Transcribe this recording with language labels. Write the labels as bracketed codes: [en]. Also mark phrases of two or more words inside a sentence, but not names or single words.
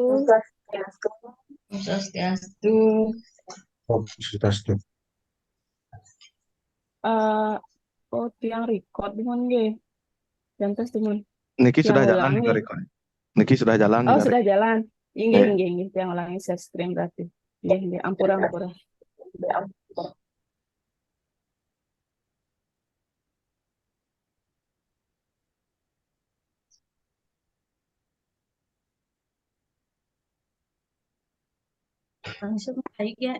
[ban] Om Swastiastu. [id] Oh, sudah sudah. Eh, oh, tiang record dengan G. Jangan teman. [ban] Niki Tiang [id] sudah jalan ulang juga G. Riko. Niki sudah jalan Oh, juga sudah Riko. jalan. Inge, Eh, [ban] inge, inge. [id] Tiang ulangi share screen berarti. [ban] Inge, inge. Ampura, ampura. [id] Langsung baik ya.